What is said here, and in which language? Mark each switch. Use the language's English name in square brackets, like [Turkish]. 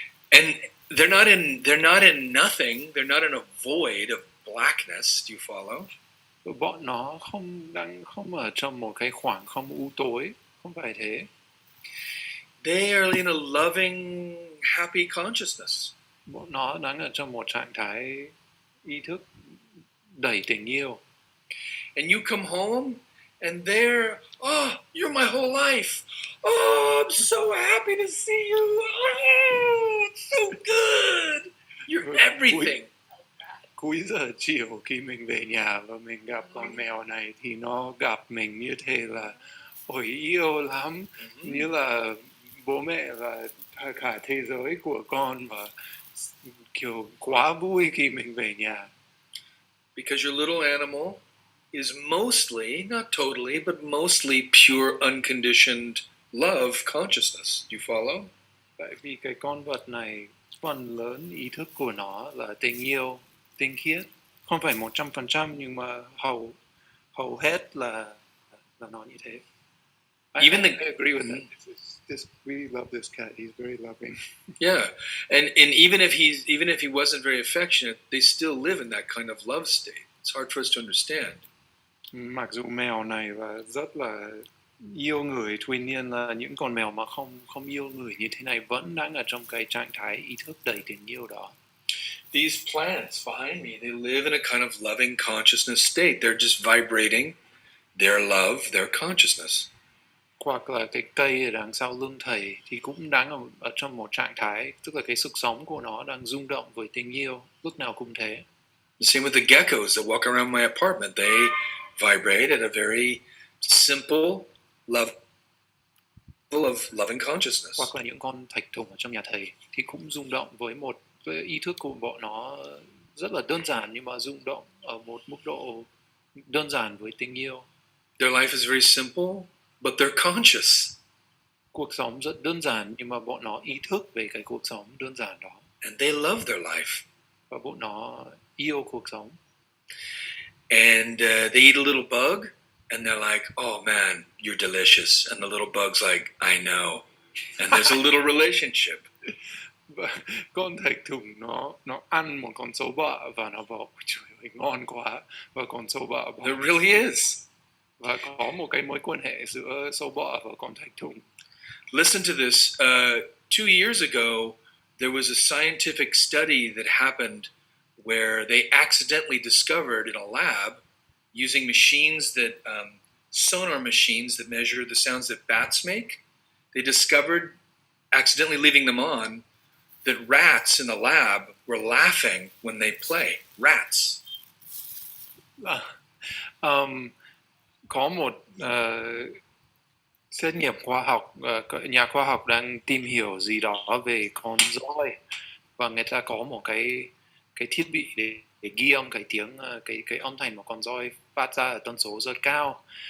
[English] And they're not in nothing. They're not in a void of blackness. Do you follow? [Vietnamese] Bọn nó không ở trong một cái khoảng không u tối, không phải thế. [English] They are in a loving, happy consciousness. [Vietnamese] Bọn nó đang ở trong một trạng thái ý thức đầy tình yêu. [English] And you come home and they're, you're my whole life. Oh, I'm so happy to see you. Oh, it's so good. You're everything. [Vietnamese] Cuối giờ chiều khi mình về nhà và mình gặp con mèo này thì nó gặp mình như thế là ôi yêu lắm, như là bố mẹ và cả thế giới của con và kiểu quá vui khi mình về nhà. [English] Because your little animal is mostly, not totally, but mostly pure unconditioned love consciousness. Do you follow? [Vietnamese] Tại vì cái con vật này phần lớn ý thức của nó là tình yêu, tinh khiết. Không phải 100% nhưng mà hầu hết là nó như thế. [English] I agree with that. We love this cat. He's very loving. Yeah, and even if he wasn't very affectionate, they still live in that kind of love state. It's hard for us to understand. [Vietnamese] Mặc dù mèo này và rất là yêu người, tuy nhiên là những con mèo mà không yêu người như thế này vẫn đang ở trong cái trạng thái ý thức đầy tình yêu đó. [English] These plants behind me, they live in a kind of loving consciousness state. They're just vibrating their love, their consciousness. [Vietnamese] Hoặc là cái cây ở đằng sau lưng thầy thì cũng đang ở trong một trạng thái, tức là cái sức sống của nó đang rung động với tình yêu, lúc nào cũng thế. [English] The same with the geckos that walk around my apartment. They vibrate at a very simple level of loving consciousness. [Vietnamese] Hoặc là những con thạch thùng ở trong nhà thầy thì cũng rung động với một ý thức của bọn nó rất là đơn giản nhưng mà rung động ở một mức độ đơn giản với tình yêu. [English] Their life is very simple, but they're conscious. [Vietnamese] Cuộc sống rất đơn giản nhưng mà bọn nó ý thức về cái cuộc sống đơn giản đó. [English] And they love their life. [Vietnamese] Và bọn nó yêu cuộc sống. [English] And they eat a little bug, and they're like, oh man, you're delicious. And the little bug's like, I know. And there's a little relationship. [Vietnamese] Và con thạch thùng nó ăn một con sâu bọ và nó bảo trời ơi ngon quá, và con sâu bọ bảo [English] There really is. [Vietnamese] và có một cái mối quan hệ giữa sâu bọ và con thạch thùng. [English] Listen to this. 2 years ago, there was a scientific study that happened where they accidentally discovered in a lab, using machines that sonar machines that measure the sounds that bats make, they discovered, accidentally leaving them on, that rats in the lab were laughing when they play. Rats. [Vietnamese] Có một xét nghiệm khoa học, nhà khoa học đang tìm hiểu gì đó về con dơi, và người ta có một cái thiết bị để ghi âm cái tiếng cái âm thanh mà con dơi phát ra ở tần số rất cao.